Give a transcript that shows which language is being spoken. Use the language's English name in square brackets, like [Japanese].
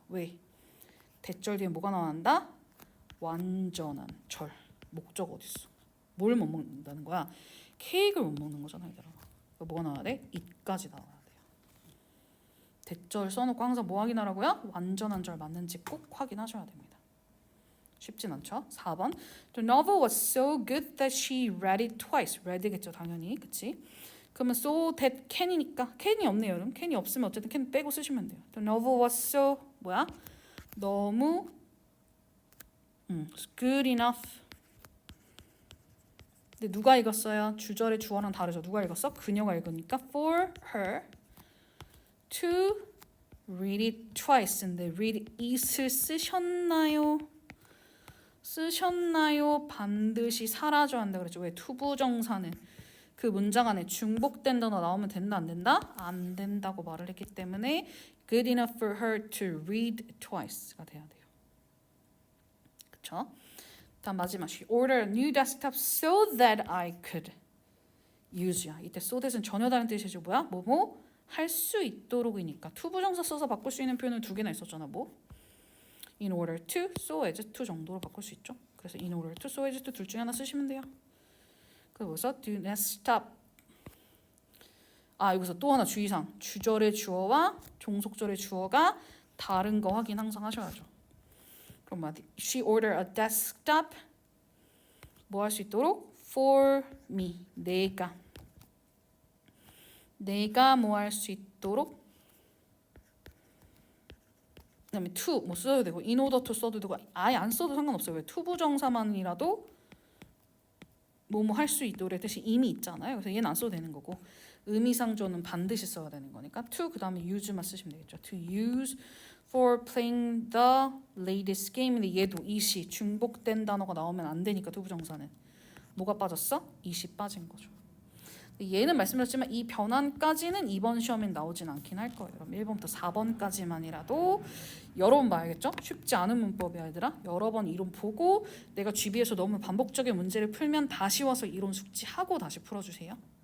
[Korean] 왜? 대절 뒤에 뭐가 나온다? 완전한 절. 목적 어딨어? 뭘 못 먹는다는 거야? 케이크를 못 먹는 거잖아, 얘들아. 뭐가 나와야 돼? it까지 나와야 돼요. 대절 써놓고 항상 뭐 확인하라고요? 완전한 절 맞는지 꼭 확인하셔야 됩니다. 쉽진 않죠? 4번 [English] The novel was so good that she read it twice. [Korean] read겠죠, 당연히. 그치? 그러면 so that can이니까 can이 없네요, 여러분. can이 없으면 어쨌든 can 빼고 쓰시면 돼요. The novel was so 뭐야? 너무 good enough. 근데 누가 읽었어요? 주절의 주어랑 다르죠. 누가 읽었어? 그녀가 읽으니까 [English] for her to read it twice. [Korean] 근데 read it을 쓰셨나요? 쓰셨나요? 반드시 사라져야 한다 그랬죠. 왜? 투부정사는 그 문장 안에 중복된 단어 나오면 된다 안 된다? 안 된다고 말을 했기 때문에 [English] good enough for her to read twice [Korean] 가 돼야 돼요. 그쵸? 다음 마지막 [English] She ordered a new desktop so that I could use [Korean] 야. 이때 so that은 전혀 다른 뜻이죠. 뭐야? 뭐뭐 할 수 있도록이니까 투부정사 써서 바꿀 수 있는 표현은 두 개나 있었잖아. 뭐? In order to, so as to 정도로 바꿀 수 있죠. 그래서 in order to, so as to 둘 중에 하나 쓰시면 돼요. 그래서 [English] do not stop. [Korean] 여기서 또 하나 주의사항. 주절의 주어와 종속절의 주어가 다른 거 확인 항상 하셔야죠. 그럼 뭐야? [English] She ordered a desktop. [Korean] 뭐 할 수 있도록? [English] For me. [Korean] 내가 뭐 할 수 있도록. 그다음에 to 뭐 써도 되고 in order to 써도 되고 아예 안 써도 상관없어요. 왜? 투부정사만이라도 뭐뭐 할 수 있도록 뜻이 이미 있잖아요. 그래서 얘는 안 써도 되는 거고 의미상조는 반드시 써야 되는 거니까 to 그다음에 use만 쓰시면 되겠죠. [English] To use for playing the latest game. [Korean] 근데 얘도 it이 중복된 단어가 나오면 안 되니까 투부정사는 뭐가 빠졌어? it이 빠진 거죠. 얘는 말씀드렸지만 이 변환까지는 이번 시험엔 나오진 않긴 할 거예요. 그럼 1번부터 4번까지만이라도 여러 번 봐야겠죠? 쉽지 않은 문법이야 얘들아. 여러 번 이론 보고 내가 GB에서 너무 반복적인 문제를 풀면 다시 와서 이론 숙지하고 다시 풀어주세요.